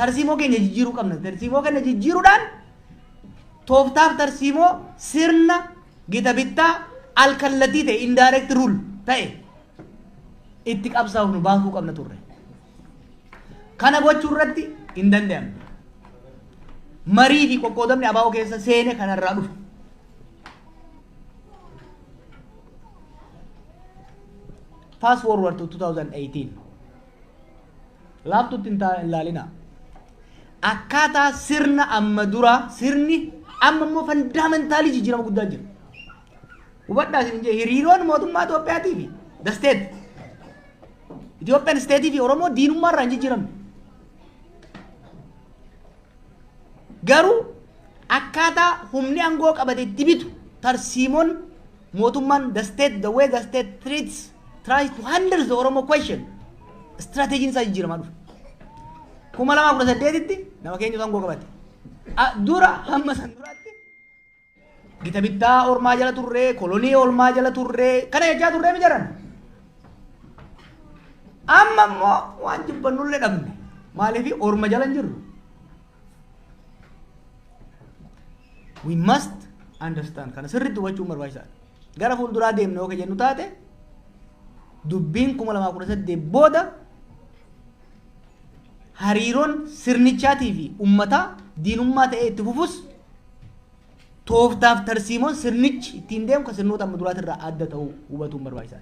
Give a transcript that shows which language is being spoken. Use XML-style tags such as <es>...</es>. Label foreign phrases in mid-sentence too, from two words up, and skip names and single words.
<om>tarsiimoo keenya jijjiiruu qabna. Tarsiimoo keenya jijjiiruudhaan tooftaaf tarsiimoo sirna gita bittaa alkallatii ta'e</om> <en>indirect rule</en> <om>ta'e itti qabsaa'uuf nu baasuu qabna turre. Kana gochuu irratti hin danda'amne. Marii fi qoqqoodamni abaa'oo keessa seene kanarraa dhufe.</om> <en>Fast forward to 2018.</en> <om>Laaftuutti hin ilaalina. Akkaataa sirna amma dura sirni amma immoo fundamentaalii jijjiirama guddaa jira. Hubadhaa isin jee hiriiroon mootummaa Itoophiyaatii fi</om> <en>the state.</en> <om>Itoophiyaan steetii fi Oromoo diinummaa irraa hin jijjiiramne. Garuu akkaataa humni aangoo qabate itti bitu tarsiimoon mootummaan</om> <en>the state the way the state tries to handle the Oromo question strategy</en> <om>isaa jijjiiramaa dhufe. 2018tti nama keenya aangoo qabate. Dura hamma san duraatti gita bittaa ormaa jala turree kolonii ormaa jala turree kana jechaa turree mijaran. Amma immoo waan jibbannullee dhabne maaliif orma jala hin jirru.</om> <en>We must understand</en> <om>kana sirriitti hubachuun barbaachisaadha. Gara fuulduraa deemne yoo jennu taate dubbiin 2018 booda hariiroon sirnichaatii fi uummataa diinummaa ta'ee itti fufus tooftaaf tarsiimoon sirnichi ittiin deemu kan sirnoota amma duraatirraa adda ta'uu hubatuun barbaachisaadha.</om>